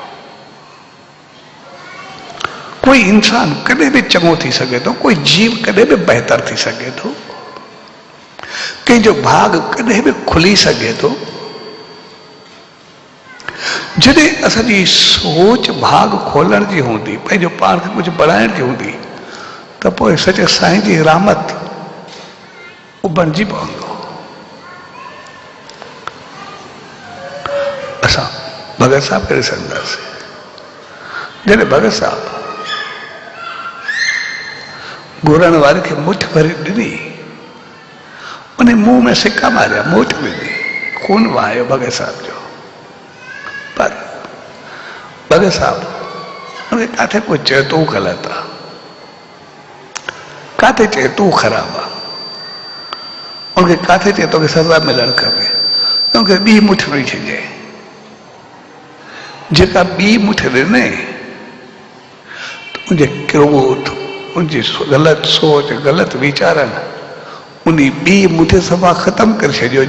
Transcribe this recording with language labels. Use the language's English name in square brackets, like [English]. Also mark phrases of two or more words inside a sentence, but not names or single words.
[Sindhi] कोई इंसान कॾहिं बि चङो थी सघे थो, कोई जीव कॾहिं बि बहितर थी सघे थो, कंहिंजो भाग कॾहिं बि खुली सघे थो, जॾहिं असांजी सोच भाग खोलण जी हूंदी, पंहिंजो पाण खे कुझु बढ़ाइण जी हूंदी त पोइ सचे साईं जी रहमत उहो बणिजी पवंदो। असां भगत साहब खे ॾिसंदासीं, जॾहिं भगत साहब घुरण वारे खे मुठ भरे ॾिनी, उन्हें मुंह में सिक्का मारिया, मोच विधी, खून वहायो भगत साहब जो। पर भगत साहब उन्हें काथे को चए तू गलत आ, काथे चए तू खराब आ, उनके काथे चए तो सजा मिलण खपे, क्योंकि ॿी मुठ ॾेई छॾिजे, जेका ॿी मुठ ॾिने उनजे क्रोध, उनजी ग़लत सोच, ग़लत वीचारनि उन्ही ॿी मुठ सफ़ा ख़तम करे छॾियो।